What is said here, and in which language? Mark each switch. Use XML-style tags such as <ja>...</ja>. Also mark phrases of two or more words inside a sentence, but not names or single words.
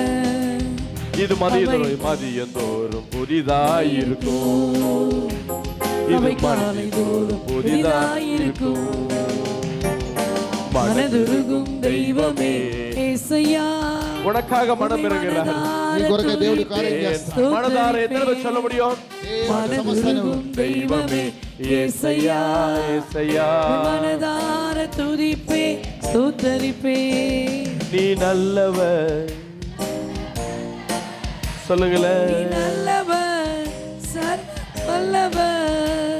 <ta>இது மதியந்தோறும் புதிதாயிருக்கும், இது மனதோறும் புதிதாயிருக்கும். மனதுருகும் தெய்வமே యేసయ్యా, உனக்காக மனம் இறங்குகிறார்.</ta> <te>నీ కొరకు దేవుడు కార్యం చేస్తాడు.</te> <ta>மனதார எத்தனை பேர் சொல்ல முடியும்? மனதுருகும் தெய்வமே యేసయ్యా, యేసయ్యా, மனதார துதிப்பே ஸ்தோத்திரிப்பே. நீ நல்லவர். சொல்லுங்களேன், நீ நல்லவர், சர்வ வல்லவர்.</ta>